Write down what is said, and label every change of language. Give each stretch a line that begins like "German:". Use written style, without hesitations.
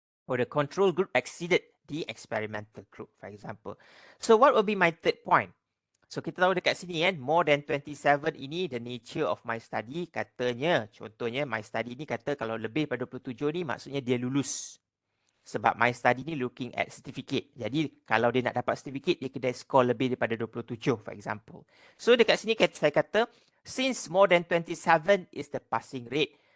English: Or the control group exceeded the experimental group, for example. So what will be my third point? So
Malay: kita tahu dekat sini
English: more than 27 ini the nature of my study.
Malay: Katanya, contohnya my study ni kata kalau lebih pada 27 ni maksudnya dia lulus. Sebab my study ni looking at certificate. Jadi kalau dia nak dapat certificate, dia kena score lebih daripada 27
English: for example. So
Malay: dekat sini saya kata,
English: since more than 27 is the passing rate.